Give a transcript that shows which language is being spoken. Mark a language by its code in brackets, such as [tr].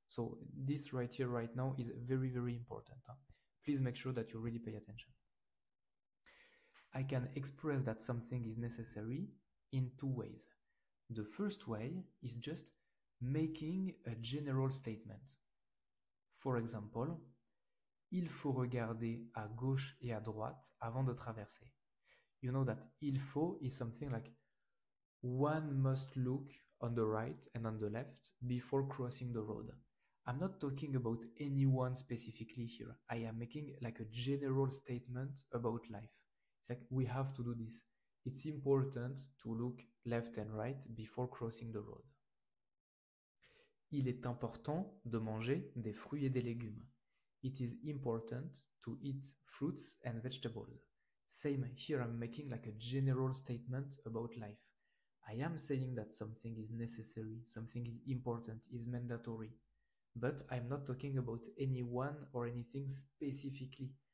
[en] So this right here, right now, is very, very important. Please make sure that you really pay attention. I can express that something is necessary in 2 ways. The first way is just making a general statement. For example, [fr] il faut regarder à gauche et à droite avant de traverser. [en] You know that il faut is something like one must look on the right and on the left before crossing the road. I'm not talking about anyone specifically here. I am making like a general statement about life. It's like we have to do this. It's important to look left and right before crossing the road. [fr] Il est important de manger des fruits et des légumes. [en] It is important to eat fruits and vegetables. Same here, I'm making like a general statement about life. I am saying that something is necessary, something is important, is mandatory. But I'm not talking about anyone or anything specifically.